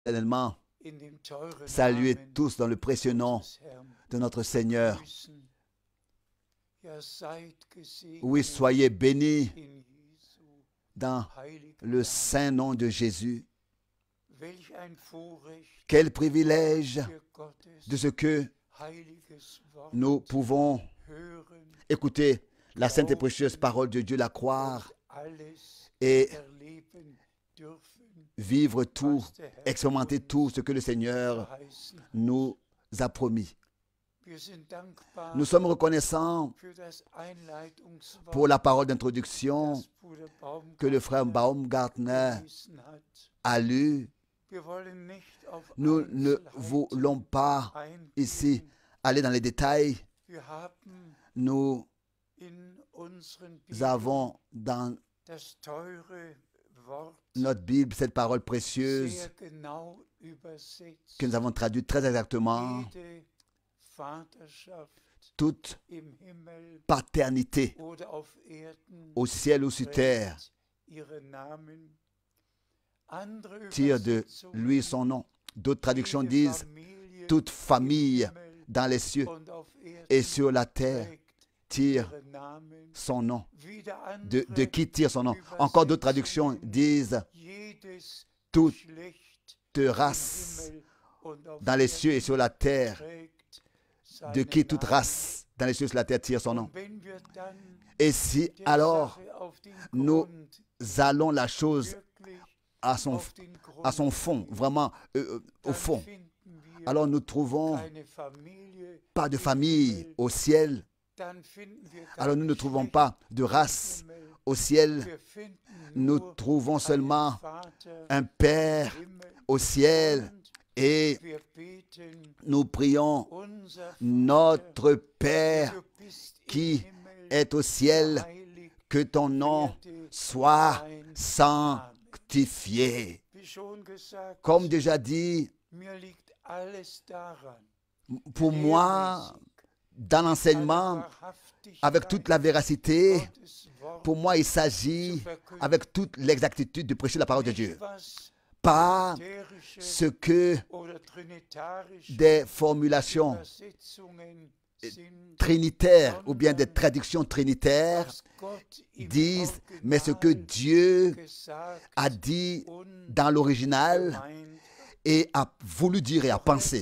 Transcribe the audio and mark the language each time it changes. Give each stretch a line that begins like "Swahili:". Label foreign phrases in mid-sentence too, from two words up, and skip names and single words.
French: Tellement
German: in dem teuren
French: saluez
German: Namen
French: tous dans le précieux nom
German: unseres Herrn
French: de notre Seigneur.
German: grüßen. Ja, seid
French: Oui,
German: gesegnet
French: soyez bénis
German: in Jesu
French: dans
German: heiligen
French: le
German: Namen.
French: saint nom de Jésus.
German: Welch ein Vorrecht
French: Quel privilège
German: für Gottes
French: de ce que
German: heiliges Wort
French: nous pouvons
German: hören
French: écouter la sainte et précieuse parole de Dieu, la croire
German: und alles
French: et
German: erleben dürfen,
French: vivre tout,
German: was der Herr
French: expérimenter
German: uns
French: tout ce que le Seigneur
German: verheißen hat.
French: nous a promis.
German: Wir sind dankbar
French: Nous sommes reconnaissants
German: für das Einleitungswort,
French: pour la parole d'introduction
German: das Bruder
French: que le frère
German: Baumgartner
French: Baumgartner
German: gelesen hat.
French: a lu.
German: Wir wollen nicht auf
French: Nous ne
German: Einzelheiten
French: voulons pas
German: eingehen.
French: ici aller dans les détails.
German: Wir haben
French: Nous
German: in unseren Bibeln
French: avons dans
German: das teure Wort
French: notre Bible cette parole précieuse
German: sehr genau übersetzt.
French: que nous avons traduite très exactement.
German: Jede Vaterschaft
French: Toute
German: im Himmel
French: paternité
German: oder auf Erden
French: au ciel ou sur terre
German: trägt ihren Namen. Andere
French: tire de
German: Übersetzungen,
French: lui son nom. D'autres traductions
German: jede
French: disent
German: Familie
French: toute
German: im
French: famille
German: Himmel
French: dans les cieux
German: und auf Erden
French: et sur la terre
German: trägt
French: tire
German: ihren Namen.
French: son nom.
German: Wieder
French: De
German: andere
French: qui tire son nom? Encore d'autres traductions disent
German: jedes
French: toute
German: Geschlecht
French: race
German: im Himmel und auf
French: dans les
German: Erden
French: cieux et sur la terre,
German: trägt
French: de
German: seinen
French: qui toute
German: Namen.
French: race dans les cieux et sur la terre tire son nom.
German: Und wenn wir dann
French: Et si
German: der
French: alors
German: Sache auf den
French: nous
German: Grund,
French: allons la chose
German: wirklich
French: à son
German: auf den Grund
French: à son fond,
German: gehen,
French: vraiment au
German: dann
French: fond,
German: finden wir
French: alors nous trouvons
German: keine Familie
French: pas de
German: im
French: famille
German: Himmel,
French: au ciel,
German: dann finden wir kein
French: alors nous ne trouvons
German: Geschlecht
French: pas de
German: im
French: race
German: Himmel.
French: au ciel,
German: Wir finden
French: nous
German: nur
French: trouvons
German: einen
French: seulement
German: Vater
French: un Père
German: im Himmel.
French: au ciel
German: Und
French: et
German: wir beten,
French: nous prions
German: unser Vater,
French: notre Père
German: du bist im
French: qui
German: Himmel,
French: est au ciel,
German: geheiligt
French: que ton nom
German: werde
French: soit
German: dein Name.
French: sanctifié.
German: Wie schon gesagt,
French: Comme déjà dit,
German: mir liegt alles daran,
French: pour moi, dans l'enseignement, avec toute la véracité, pour moi, il s'agit avec toute l'exactitude de prêcher la parole de Dieu. Pas ce que des formulations trinitaires ou bien des traductions trinitaires disent, mais ce que Dieu a dit dans l'original et a voulu dire et a pensé.